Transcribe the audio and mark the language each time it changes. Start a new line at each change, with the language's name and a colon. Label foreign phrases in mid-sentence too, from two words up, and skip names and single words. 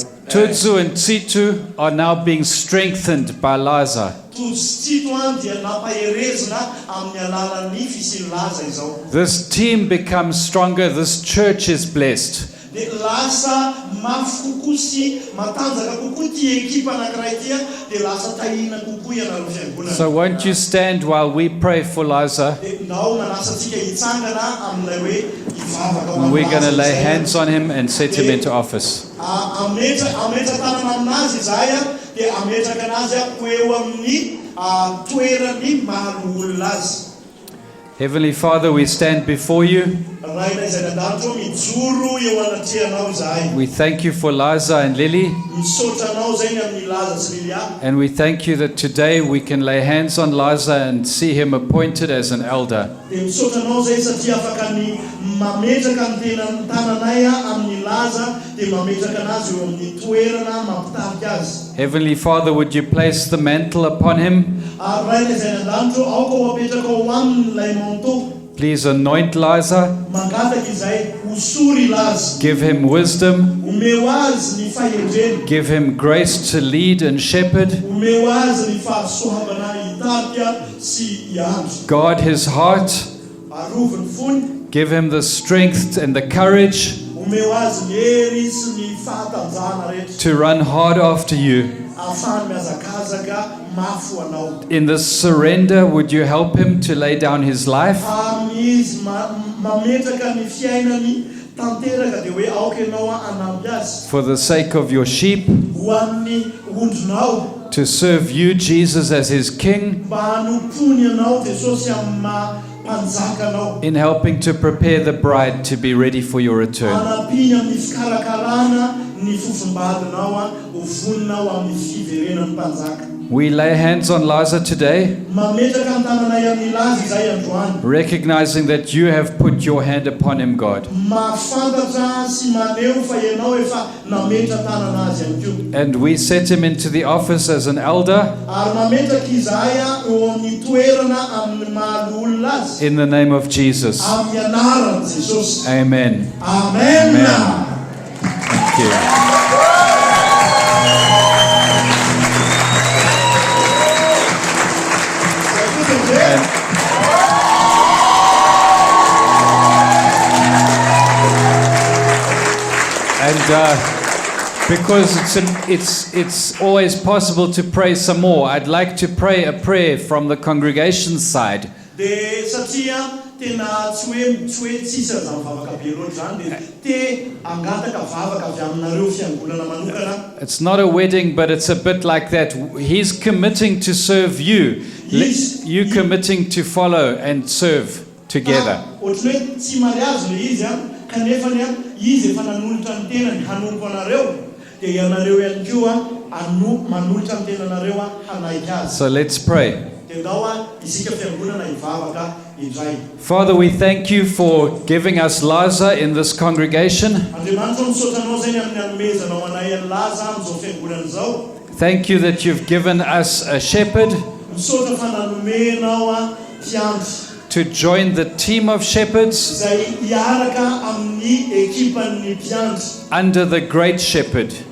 English: Tutsu and Tsitu are now being strengthened by Liza.
Malagasy: Tojo sy Tsito dia nampaherezina amin'ny alalan'ny fisian'i Laza izao.
English: This team becomes stronger, this church is blessed.
Malagasy: Dia lasa mafy kokoa sy matanjaka kokoa ity ekipa anankiray ity dia lasa tahina kokoa ianareo fiangonana.
English: So won't you stand while we pray for Liza?
Malagasy: Dia nao nanasantsika hitsangana amin'ilay hoe hivavaka ho
English: And we're going to lay
Malagasy: izay.
English: hands on him and set him into office.
Malagasy: Ametra tanana aminazy izahay dia ametraka anazy ho eo amin'ny toerany mahalo olona azy.
English: Heavenly Father, we stand before you.
Malagasy: Raina izay nadanitro mijoro eo anatrehanao izahay.
English: We thank you for Liza and Lily.
Malagasy: Misaotra anao zay ny amin'ny Laza sy Lilia.
English: And we thank you that today we can lay hands on Liza and see him appointed as an elder.
Malagasy: Dia misaotra anao zay satria afaka ny mametraka ny tena tananay amin'ny Laza dia mametraka anazy eo amin'ny toerana mampitarika azy.
English: Heavenly Father, would you place the mantle upon him?
Malagasy: Raina izay nadanitro aoka ho apetraka ho amin'ilay manto.
English: Please anoint Liza.
Malagasy: Mangataka izay hosory Laza.
English: Give him wisdom.
Malagasy: Omeo azy ny fahendreny.
English: Give him grace to lead and shepherd.
Malagasy: Omeo azy ny fahasoavana hitarika sy hiandry.
English: Guard his heart.
Malagasy: Arovy ny fony.
English: Give him the strength and the courage
Malagasy: Omeo azy ny hery sy ny fahatanjahana rehetra.
English: to run hard after you.
Malagasy: Ahafahany miazakazaka mafy ho anao.
English: In this surrender, would you help him to lay down his life?
Malagasy: Izy mametraka ny fiainany tanteraka dia hoe aoka ianao anampy azy.
English: For the sake of your sheep,
Malagasy: Ho an'ny ondronao
English: to serve you, Jesus, as his king,
Malagasy: mba hanompony ianao Jesosy amin'ny mpanjakanao.
English: in helping to prepare the bride to be ready for your return.
Malagasy: Anampiny amin'ny fikarakarana ny fofombadinao ho voninao amin'ny fiverenan'ny mpanjaka.
English: We lay hands on Liza today,
Malagasy: Mametraka ny tananay amin'ny Laza izay androany.
English: recognizing that you have put your hand upon him, God.
Malagasy: Mahafantatra sy maneho fa ianao efa nametra tanana azy ihany koa.
English: And we set him into the office as an elder
Malagasy: Ary mametraka izahay eo amin'ny toerana amin'ny mahalo olona azy.
English: in the name of Jesus.
Malagasy: Amin'ny anaran'i Jesosy. Amen. Amen.
English: Thank you. And because it's always possible to pray some more, I'd like to pray a prayer from the congregation side
Malagasy: dia satria tena tsy hoe tsisy aza mivavaka be loatra zany dia te angataka vavaka avy aminareo fiangonana manokana.
English: It's not a wedding, but it's a bit like that. He's committing to serve you, you committing to follow and serve together.
Malagasy: Ohatry hoe tsy mariazy le izy kanefa ny izy efa nanolotra ny tenany hanompo anareo dia ianareo ihany koa manolotra ny tenanareo hanaiky azy.
English: So let's pray. Father, we thank you for giving us Liza in this congregation. Thank you that you've given us a shepherd to join the team of shepherds under the great shepherd.